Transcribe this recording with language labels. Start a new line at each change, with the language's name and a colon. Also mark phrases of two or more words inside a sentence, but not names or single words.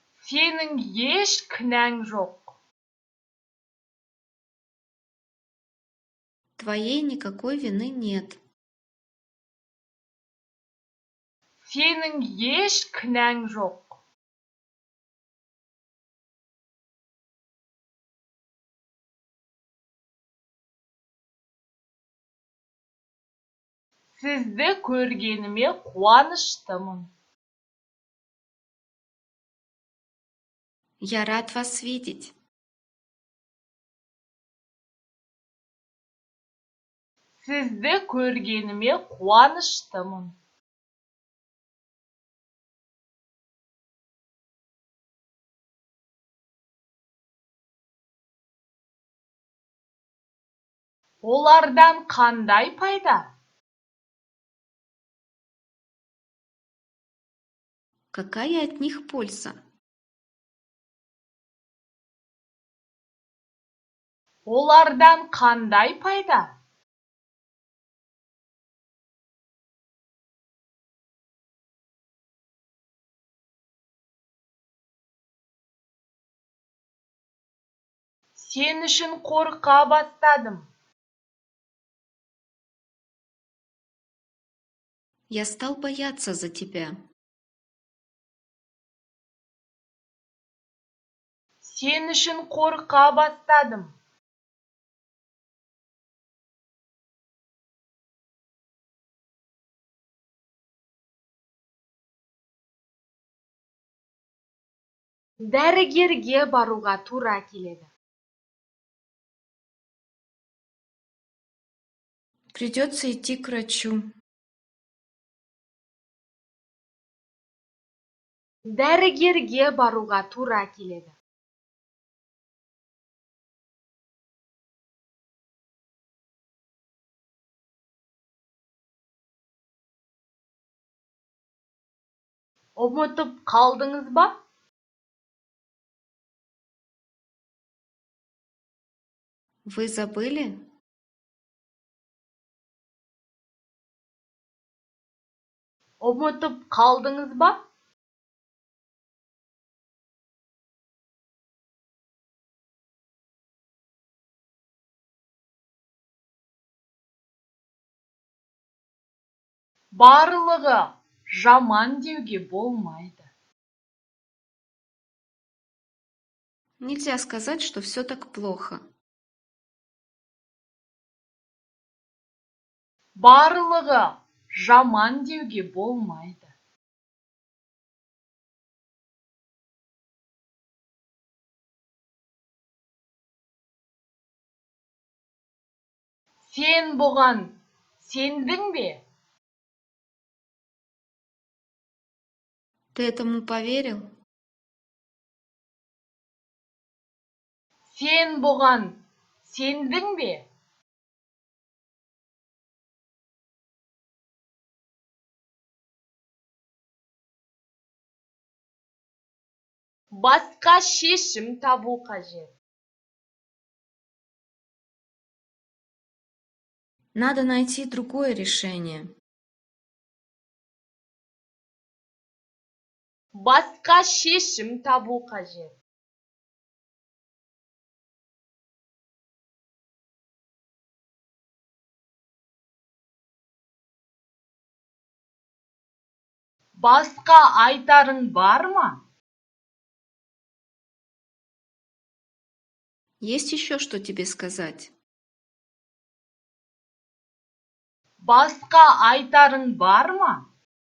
Kazakh: Senin еш кінәң жоқ.
Russian: Твоей никакой вины нет.
Kazakh: Senin еш кінәң жоқ. Сізді көргеніме қуаныштымын.
Russian: Я рад вас видеть.
Kazakh: Сізді көргеніме қуаныштымын. Олардан қандай пайда?
Russian: Какая от них польза?
Kazakh: Олардан қандай пайда? Сен үшін қорқа бастадым.
Russian: Я стал бояться за тебя.
Kazakh: Сен үшін қорқа бастадым. Дәрігерге баруға тура келеді.
Russian: Придется идти к врачу.
Kazakh: Дәрігерге баруға тура келеді. Ұмытып қалдыңыз ба?
Russian: Вы забыли?
Kazakh: Ұмытып қалдыңыз ба? Барлығы жаман деуге болмайды.
Russian: Нельзя сказать, что все так плохо.
Kazakh: Барлығы жаман деуге болмайды. Сен бұған сендің бе?
Russian: Ты этому поверил?
Kazakh: Сен бұған сендің бе? Басқа шешім табу қажет.
Russian: Надо найти другое решение.
Kazakh: Басқа шешім табу қажет. Басқа айтарың бар ма?
Russian: Есть еще что тебе сказать?
Kazakh: Басқа айтарың бар ма?